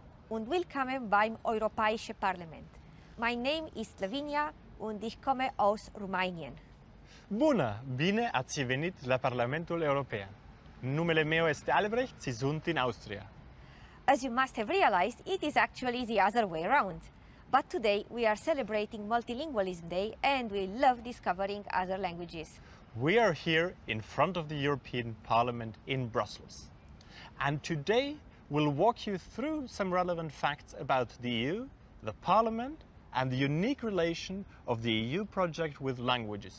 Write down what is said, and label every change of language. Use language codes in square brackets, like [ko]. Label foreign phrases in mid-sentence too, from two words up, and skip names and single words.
[de] und willkommen beim Europäischen Parlament. Mein Name ist Lavinia und ich komme aus Rumänien. [ro] Bună! Bine ați venit la Parlamentul European. Numele meu este Albrecht și sunt din Austria. [en] As you must have realized, it is actually the other way around. But today we are celebrating Multilingualism Day and we love discovering other languages. We are here in front of the European Parliament in Brussels. And today we'll walk you through some relevant facts about the EU, the Parliament, and the unique relation of the EU project with languages.